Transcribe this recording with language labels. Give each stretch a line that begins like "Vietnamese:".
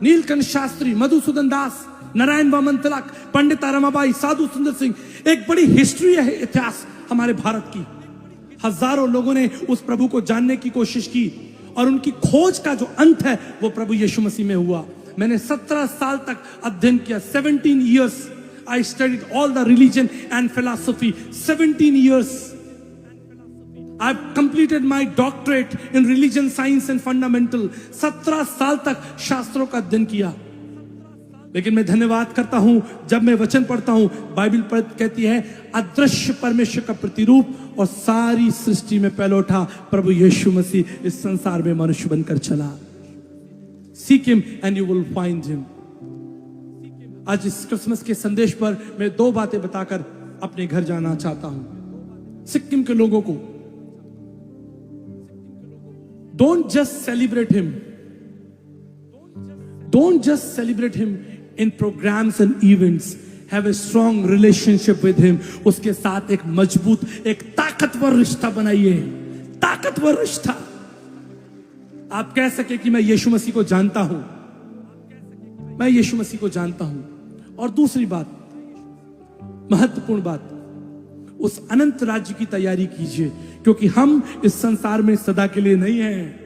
Hindi: नीलकंठ शास्त्री, मधुसूदन दास, नारायण वामन तिलक, पंडित रमाबाई, साधु सुंदर सिंह, एक बड़ी हिस्ट्री है, इतिहास हमारे भारत की। हजारों लोगों ने उस प्रभु को जानने की कोशिश की और उनकी खोज का जो अंत है वो प्रभु यीशु मसीह में हुआ। मैंने 17 साल तक अध्ययन किया।
English: 17 years I studied all the religion and philosophy. 17 years I've completed my doctorate in religion, science and fundamental.
Hindi: 17 साल तक शास्त्रों का अध्ययन किया। लेकिन मैं धन्यवाद करता हूं, जब मैं वचन पढ़ता हूं, बाइबल कहती है अदृश्य परमेश्वर का प्रतिरूप और सारी सृष्टि में पहलौठा प्रभु यीशु मसीह इस संसार में मनुष्य बनकर चला।
English: Seek him and you will find him.
Hindi: आज इस क्रिसमस के संदेश पर मैं 2 बातें बताकर अपने घर जाना चाहता हूं। सिक्किम के लोगों को,
English: don't just celebrate him. Don't just celebrate him in programs and events. Have a strong relationship with him.
Hindi: उसके साथ एक मजबूत, एक ताकतवर रिश्ता बनाइए। ताकतवर रिश्ता। आप कह सके कि मैं यीशु मसीह को जानता हूं, मैं यीशु मसीह को जानता हूं। और दूसरी बात, महत्वपूर्ण बात, उस अनंत राज्य की तैयारी कीजिए, क्योंकि हम इस संसार में सदा के लिए नहीं हैं।